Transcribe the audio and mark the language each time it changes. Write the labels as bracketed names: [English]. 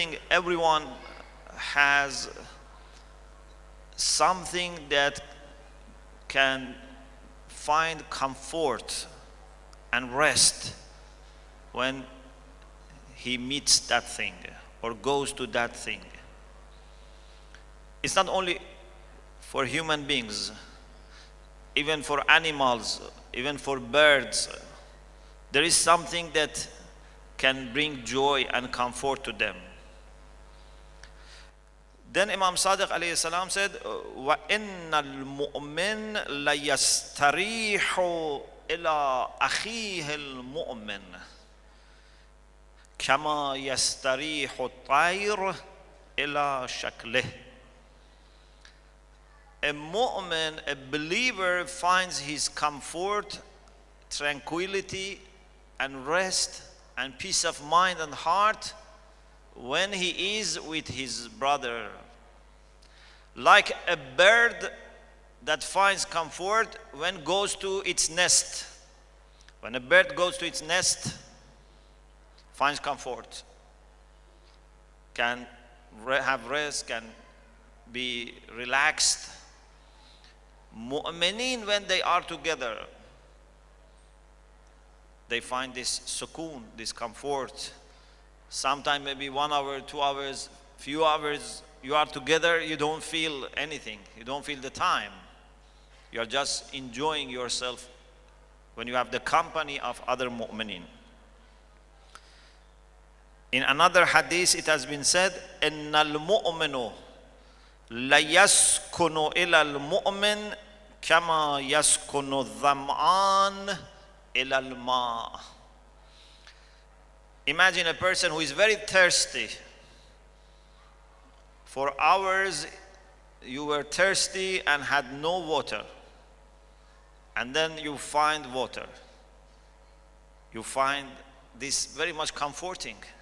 [English] Everyone has something that can find comfort and rest when he meets that thing or goes to that thing. It's not only for human beings, even for animals, even for birds. There is something that can bring joy and comfort to them. [Arabic] Then Imam Sadiq alayhi salam said, وَإِنَّ الْمُؤْمِنَ لَيَسْتَرِيحُ إِلَىٰ أَخِيهِ الْمُؤْمِنِ كَمَا يَسْتَرِيحُ الطَّيْرُ إِلَىٰ شَكْلِهِ. [English] A mu'min, a believer, finds his comfort, tranquility, and rest, and peace of mind and heart when he is with his brother. Like a bird that finds comfort when it goes to its nest. When a bird goes to its nest, finds comfort, can have rest, can be relaxed. Mu'mineen, when they are together, they find this sukoon, this comfort. Sometimes maybe 1 hour, 2 hours, few hours, you are together, you don't feel anything. You don't feel the time. You are just enjoying yourself when you have the company of other mu'mineen. [Arabic] In another hadith it has been said, إِنَّ الْمُؤْمِنُ لَيَسْكُنُ إِلَى الْمُؤْمِنِ كَمَا يَسْكُنُ الظَّمْآنُ إِلَى الْمَاءِ. [English] Imagine a person who is very thirsty. For hours you were thirsty and had no water. And then you find water. You find this very much comforting.